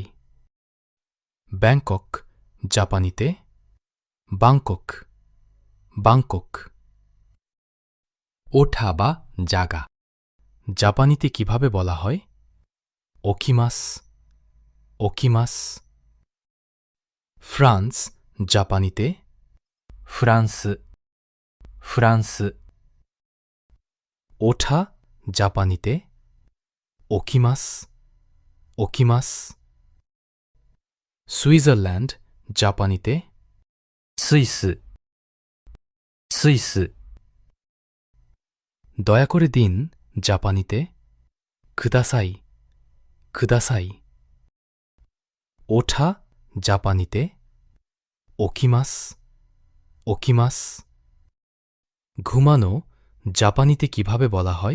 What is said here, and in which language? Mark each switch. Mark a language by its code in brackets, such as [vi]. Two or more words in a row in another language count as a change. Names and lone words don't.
[bn] ব্যাংকক জাপানিতে বাংকক, বাংকক। ওঠা বা জাগা জাপানিতে কিভাবে বলা হয়? [ja] 起きます、起きます. [bn] ফ্রান্স জাপানিতে [ja] フランス、フランス、 [bn] ওঠা জাপানিতে [ja] 起きます、起きます. [bn] সুইজারল্যান্ড জাপানিতে [ja] スイス、スイス、 [bn] দয়া করে দিন জাপানিতে [ja] ください、ください. [bn] ওঠা জাপানিতে [ja] 起きます、起きます. [bn] ঘুমানো জাপানিতে কিভাবে বলা হয়?